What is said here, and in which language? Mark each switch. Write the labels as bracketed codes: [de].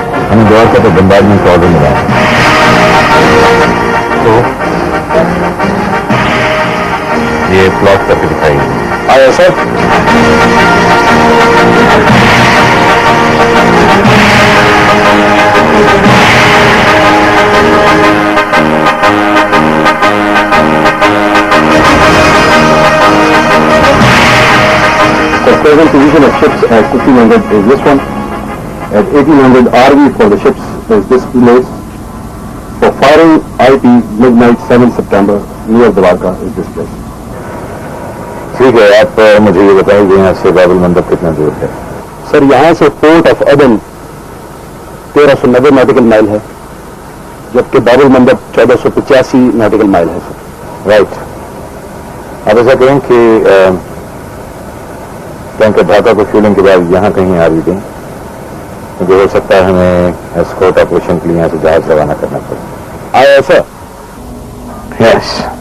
[ur] ہمیں دوارکا پہ بمبارڈمنٹ کا آرڈر ملا ہے، تو یہ پلاٹ کر کے دکھائیے۔ آیا سر؟ [en] The present position of ships at 1500 is this one. At 1800 RV for the ships is this place. For firing IP midnight 7 September near Dwarka is this place. [ur] ٹھیک ہے، آپ مجھے یہ بتائیں کہ یہاں سے باب المندب کتنا دور ہے؟ سر، یہاں سے پورٹ آف عدن 1390 نیٹیکل مائل ہے، جبکہ باب المندب 1485 نیٹیکل مائل ہے سر۔ رائٹ، آپ ایسا کریں کہ ٹینکر ڈھاکہ کو فیولنگ کے بعد یہاں کہیں آ بھی دیں، کیونکہ ہو سکتا ہے ہمیں اسکورٹ آپریشن کے لیے یہاں سے جہاز روانہ کرنا پڑے۔ آیا ایسا؟ یس۔